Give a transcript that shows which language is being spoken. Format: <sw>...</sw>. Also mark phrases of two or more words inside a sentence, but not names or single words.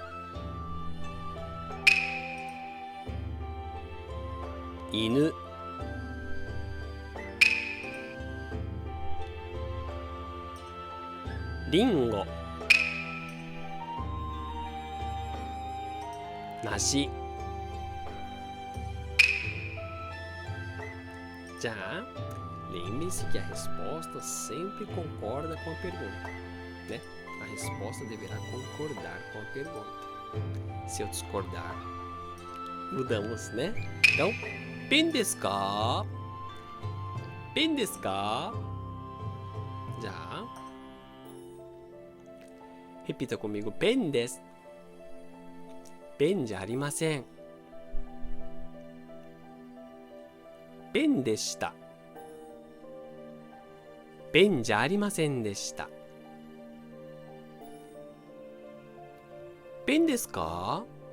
<ja>犬。リンゴ。</ja> <pt>梨。Já, lembre-se que a resposta sempre concorda com a pergunta, né? A resposta deverá concordar com a pergunta. Se eu discordar, mudamos, né? Então,</pt> <ja>ペンですか？ペンですか?</ja> <pt>Já. Repita comigo.</pt> <ja>ペンです. Pen じゃありません。ペンでした。ペンじゃありませんでした。ペンですか？</ja>